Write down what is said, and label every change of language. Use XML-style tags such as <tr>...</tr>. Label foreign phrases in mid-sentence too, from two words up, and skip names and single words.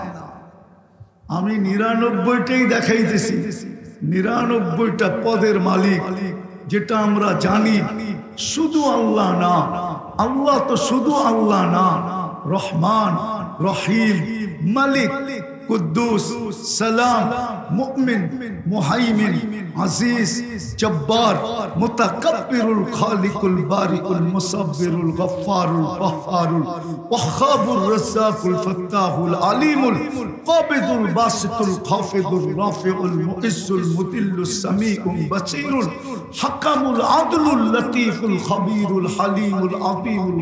<bn>আমি 99টাই দেখাইতেছি, 99টা পদের মালিক, যেটা আমরা জানি শুধু আল্লাহ না। আল্লাহ তো শুধু আল্লাহ না, রহমান, রহিম, মালিক, কুদ্দুস, সালাম, মুমিন, মুহাইমিন, আজিজ, জব্বার,</bn> <ar>المتكبر الخالق البارئ المصور الغفار الغفار الوهاب الرزاق الفتاح العليم القابض الباسط الخافض الرافع المعز المذل السميع البصير الحكم العدل اللطيف الخبير الحليم العظيم</ar>